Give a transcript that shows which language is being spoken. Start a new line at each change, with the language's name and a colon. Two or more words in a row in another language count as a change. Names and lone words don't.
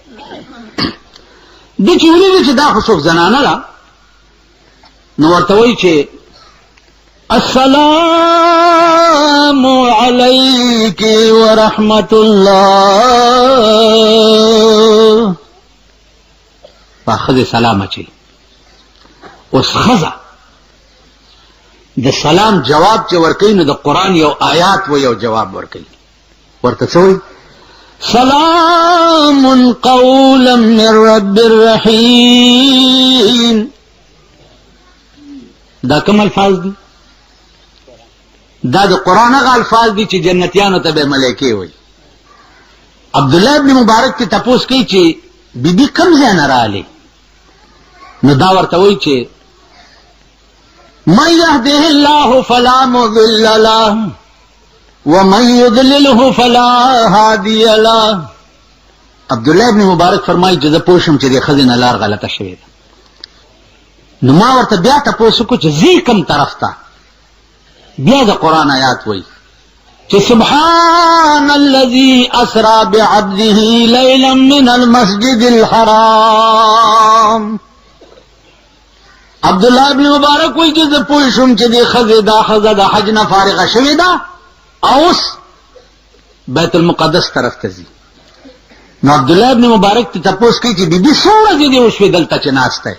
Pashto: ده چې ولیدي چې دا خو څوک زنانه ده نو ورته وایي چې
Arabic: السلام علیک ورحمت الله.
Pashto: په ښځې سلام اچوي. اوس ښځه د سلام جواب چې ورکوي نو د قرآن یو آیات و یو جواب ورکوي. ورته څه وایي؟
Arabic: سلام قولا من رب الرحیم.
Pashto: دا کوم الفاظ دي؟ دا د قرآن هغه الفاظ دي چې جنتیانو ته به ملایکې وایي. عبدالله ابن مبارک ته تپوس کوي چې بیبي کوم ځای نه راغلې نو دا ورته وایي چې
Arabic: من يهده الله فلا مضل له ومن يضلله فلا هادي له.
Pashto: عبدالله ابن مبارک فرمایي چې زه پوه شم چې د ښځې نه لار غلطه شوې ده نو ما ورته بیا تپوس وکړو چې ځې کوم طرف ته. بیا د قرآن آیات وایي چې
Arabic: سبحان الذي اسرى بعبده ليلا من المسجد الحرام.
Pashto: عبدالله ابن مبارک وایي چې زه پوه شم چې د ښځې دا ښځه د حج نه فارغه شوې ده او اوس بیت المقدس طرف ته ځي. نو عبدالله ابن مبارک ته تپوس کوي چې بیبي څو ورځې دې وشوې دلته چې ناسته.